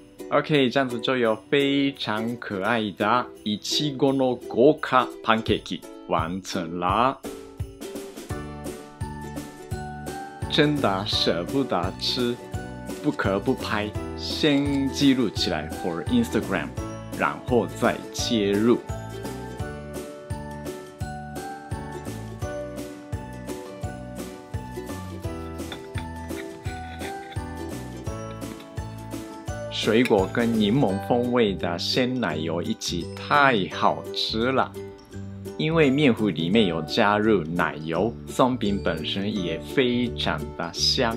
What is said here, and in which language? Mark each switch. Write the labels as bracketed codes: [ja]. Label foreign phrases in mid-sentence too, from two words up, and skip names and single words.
[zh] OK， 这样子就有非常可爱的 [ja] いちごの豪華パンケーキ [zh] 完成啦！真的舍不得吃，不可不拍，先记录起来 [en] for Instagram， [zh] 然后再切入。水果跟柠檬风味的鲜奶油一起太好吃了，因为面糊里面有加入奶油，松饼本身也非常的香。